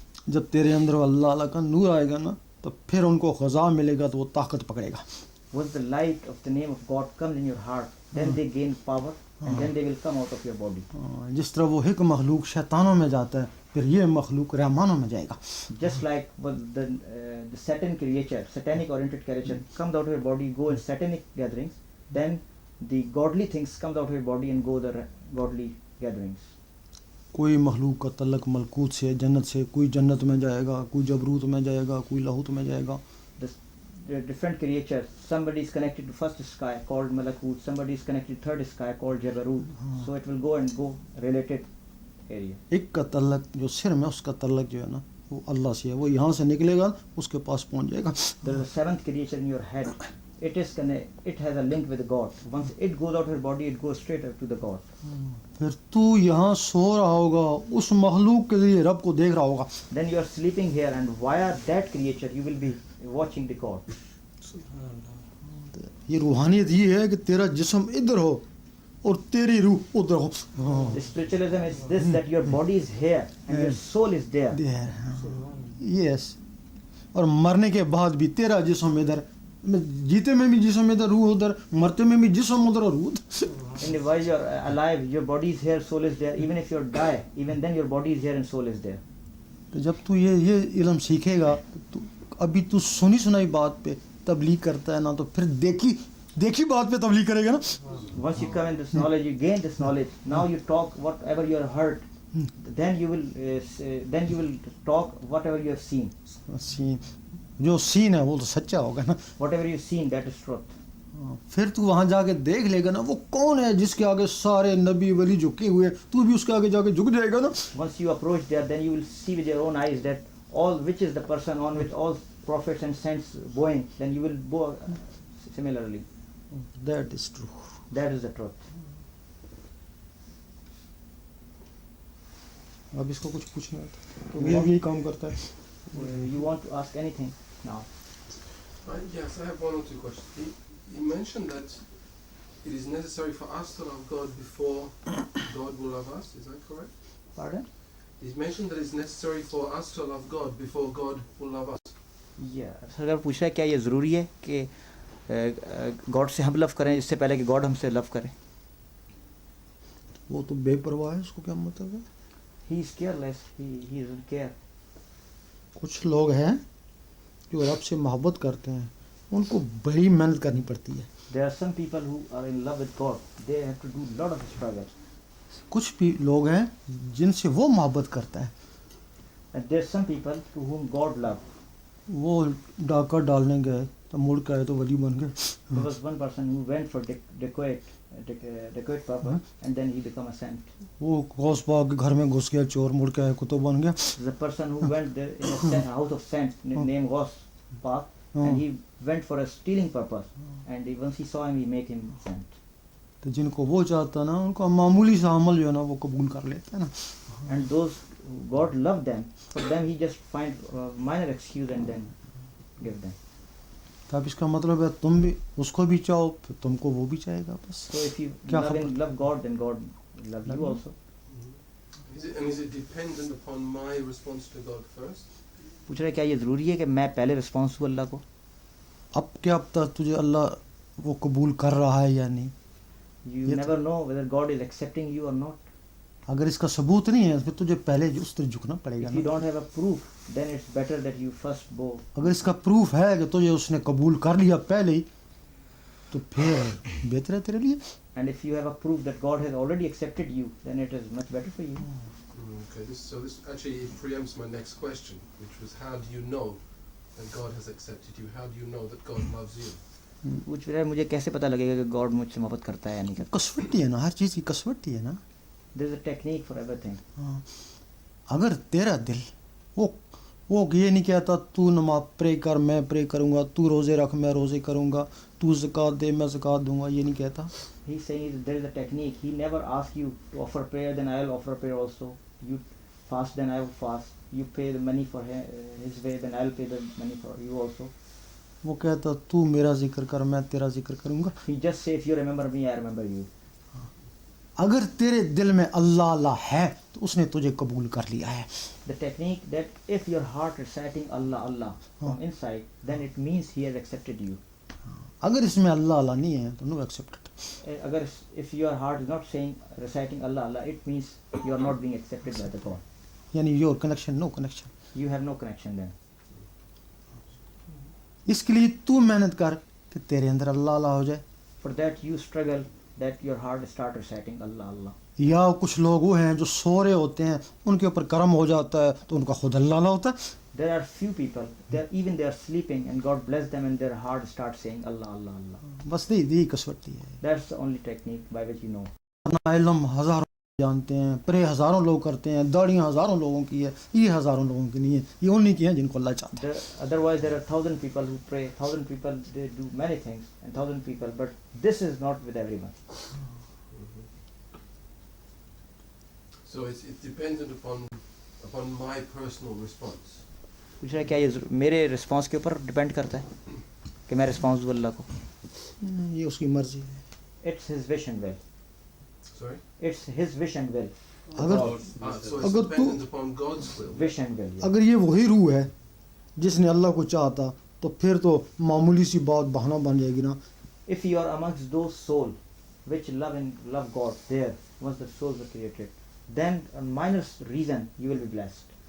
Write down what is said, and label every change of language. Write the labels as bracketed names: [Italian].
[Hindi] जब तेरे अंदर अल्लाह अल्लाह का नूर आएगा ना तो फिर उनको ख़ज़ा मिलेगा तो वो ताकत पकड़ेगा. [English] Once the light of the name of God comes in your heart, then they gain power and then they will come out of your body. [Hindi] जिस तरह वो एक मखलूक शैतानों में जाता है फिर ये मखलूक रहमानों में जाएगा. [English] Just like the Satan creature, satanic oriented creature comes out of your body, go in satanic gatherings, then the godly things comes out of your body and go the godly gatherings. [Hindi] कोई मखलूक का तल्लक मलकूत से जन्नत से, कोई जन्नत में जाएगा, कोई जबरूत में जाएगा, कोई लाहूत में जाएगा. [English] The different creatures, somebody is connected to first sky called Malakut, somebody is connected to third sky called Jabarut. So it will go and go related area. [Hindi] एक का तल्लक जो सिर में, उसका तल्लक जो है ना वो अल्लाह से है, वो यहाँ से निकलेगा उसके पास पहुँच जाएगा. [English] There is a seventh creature in your head. It has a link with God. Once it goes out of your body, it goes straight up to the God. [Hindi] फिर तू यहाँ सो रहा होगा, उस मखलूक के लिए रब को देख रहा होगा. [English] Then you are sleeping here, and via that creature you will be watching the God. [Hindi] ये रूहानियत ये है कि तेरा जिस्म इधर हो और तेरी रूह उधर हो. [English] The spiritualism is this, that your body is here and your soul is there. Yes. [Hindi] और मरने के बाद भी तेरा जिस्म इधर, जीते में भी जिस्म इधर, रूह उधर, मरते में भी जिस्म उधर और रूह उधर. [English] And while you are alive, your body is here, soul is there. Even if you die, even then your body is here and soul is there. [Hindi] तो जब तू ये इल्म सीखेगा तो अभी तू सुनी सुनाई बात पे तबलीग करता है ना, तो फिर देखी बात पे तबलीग करेगा ना. [English] Once you come in this knowledge, you gain this knowledge. Now you talk whatever you have heard. Then you will talk whatever you have seen. [Hindi] Scene जो सीन है वो तो सच्चा होगा ना. [English] Whatever you've seen, that is truth. [Hindi] फिर तू वहाँ जाके देख लेगा ना वो कौन है जिसके आगे सारे नबी वली झुके हुए, तू भी उसके आगे जाके झुक जाएगा ना. [English] Once you approach there, then you will see with your own eyes that which is the person on which all prophets and saints bowing. Then you will bow similarly. That is true. That is the truth. [Hindi] अब इसको कुछ पूछना है तो ये यही काम करता है. [English] You want to ask anything now? Yes, I have one or two questions. You mentioned that it is necessary for us to love God before God will love us. Is that correct? Pardon? You mentioned that it's necessary for us to love God before God will love us. Yeah. [Hindi] अगर पूछा है क्या ये ज़रूरी है कि God से हम लव करें इससे पहले कि गॉड हमसे लव करे? वो तो बेपरवाह है, उसको क्या मतलब है? [English] He is careless. He doesn't care. [Hindi] कुछ लोग हैं जो रब से मोहब्बत करते हैं, उनको बड़ी मेहनत करनी पड़ती है. [English] There are some people who are in love with God. They have to do lot of struggle. [Hindi] कुछ भी लोग हैं जिनसे वो मोहब्बत करता है. [English] And there are some people to whom God love. [Hindi] वो डाका डालने गए तो मुड़ के आए तो वली बन गए. [English] There was one person who went for decoy purpose and then he become a saint. [Hindi] वो गौस बाग के घर में घुस गया चोर, मुड़ के आए कुतुब बन गया. [English] The person who went there in a house of saints named Ghaus Park and he went for a stealing purpose and once he saw him he make him saint. [Hindi] तो जिनको वो चाहता ना उनको मामूली सा अमल जो है ना वो कबूल कर लेते हैं ना. [English] And those who God love them, for them he just find minor excuse and then give them. [Hindi] तो अब इसका मतलब है तुम भी उसको भी चाहो फिर तुमको वो भी चाहेगा बस. [English] So if you [Hindi] क्या [English] love God, then God will love you also. Is it dependent upon my response to God first? [Hindi] पूछ रहे क्या ये ज़रूरी है कि मैं पहले रिस्पॉन्स दूँ अल्लाह को? अब क्या पता तुझे अल्लाह वो कबूल कर रहा है या नहीं. [English] You never know whether God is accepting you or not. [Hindi] अगर इसका सबूत नहीं है फिर तुझे पहले उस तरह झुकना पड़ेगा [English] If you ना. don't have a proof, then it's better that you first bow. [Hindi] अगर इसका प्रूफ है कि तुझे उसने कबूल कर लिया पहले ही तो फिर बेहतर है तेरे लिए. [English] And if you have a proof that God has already accepted you, then it is much better for you. Okay, this actually preempts my next question, which was how do you know that God has accepted you? How do you know that God loves you? [Hindi] पूछ रहे मुझे कैसे पता लगेगा कि God मुझसे मोहब्बत करता है या नहीं करता? कसवटी है ना, हर चीज़ की कसवटी है ना. [English] There is a technique for everything. [Hindi] अगर तेरा दिल वो ये नहीं कहता तू नमाज प्रे कर मैं प्रे करूँगा, तू रोज़े रख मैं रोज़े करूँगा, तू ज़कात दे मैं ज़कात दूँगा, ये नहीं कहता. [English] He is saying there is a technique. He never asks you to offer prayer, then I will offer prayer also. You fast, then I will fast. You pay the money for his way, then I will pay the money for you also. [Hindi] वो कहता तू मेरा जिक्र कर मैं तेरा जिक्र करूँगा. [English] He just say if you remember me, I remember you. [Hindi] अगर तेरे दिल में अल्लाह अल्लाह है तो उसने तुझे कबूल कर लिया है. [English] The technique that if your heart reciting Allah Allah from inside, then it means He has accepted you. [Hindi] अगर इसमें अल्लाह अल्लाह नहीं है तो [English] No accepted. [Hindi] Agar [English] if your heart is not saying reciting Allah Allah, it means you are not being accepted by the God. [Hindi] यानी [English] Your connection no connection. You have no connection then. [Hindi] इसके लिए तू मेहनत कर कि तेरे अंदर अल्लाह अल्लाह हो जाए. [English] For that you struggle that your heart start reciting Allah Allah. [Hindi] या कुछ लोग वो हैं जो सो रहे होते हैं उनके ऊपर कर्म हो जाता है तो उनका खुद अल्लाह अल्लाह होता है. [English] There are few people, they are sleeping and God bless them and their heart start saying Allah Allah Allah. [Hindi] बस यही कसवटी है. [English] That's the only technique by which you know. [Hindi] अपना इल्म हजारों जानते हैं, प्रे हजारों लोग करते हैं, दाढ़ियाँ हजारों लोगों की है, ये हजारों लोगों की नहीं है, ये उन्हीं की हैं जिनको अल्लाह चाहता है. [English] Otherwise there are 1,000 people who pray, 1,000 people they do many things and 1,000 people, but this is not with everyone. So it's dependent upon my personal response. [Hindi] पूछ रहा है क्या ये मेरे रिस्पांस के ऊपर डिपेंड करता है कि मैं रिस्पांस दूँ अल्लाह को. ये उसकी मर्जी है. [English] It's his wish and will. Sorry? It's his wish and will. [Hindi] अगर [English] So it's [Hindi] अगर तू [English] dependent upon God's will. Wish and will. Yeah. [Hindi] अगर ये वही रूह है जिसने अल्लाह को चाहता तो फिर तो मामूली सी बात बहाना बन जाएगी ना. [English] If you are amongst those souls which love God, there once the souls were created, then on minor reason you will be blessed.